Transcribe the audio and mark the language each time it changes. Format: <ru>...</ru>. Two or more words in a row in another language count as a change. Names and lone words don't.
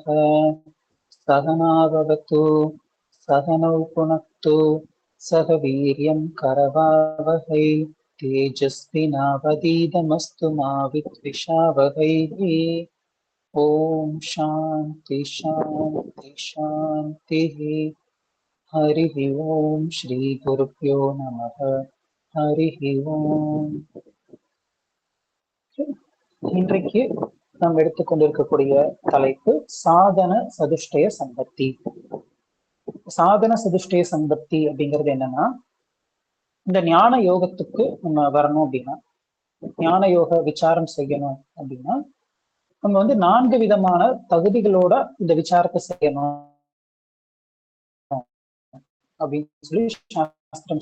<sa>सहना भवतु सहनौ पुनक्तु सह वीर्यं करवावहै तेजस्विनावधीतमस्तु मा विद्विषावहैः। ओम शांति शांति शांतिः। हरिः ओम श्री गुरुभ्यो नमः। हरिः ओम।</sa> <ta>இன்றைக்கு நாம் எடுத்துக்கொண்டிருக்கக்கூடிய தலைப்பு சாதன சதுஷ்டய சம்பத்தி. சாதன சதுஷ்டய சம்பத்தி அப்படிங்கிறது என்னன்னா, இந்த ஞான யோகத்துக்கு நம்ம வரணும் அப்படின்னா, ஞான யோக விசாரம் செய்யணும் அப்படின்னா நம்ம வந்து 4 விதமான தகுதிகளோட இந்த விசாரத்தை செய்யணும் அப்படின்னு சொல்லி சாஸ்திரம்.</ta>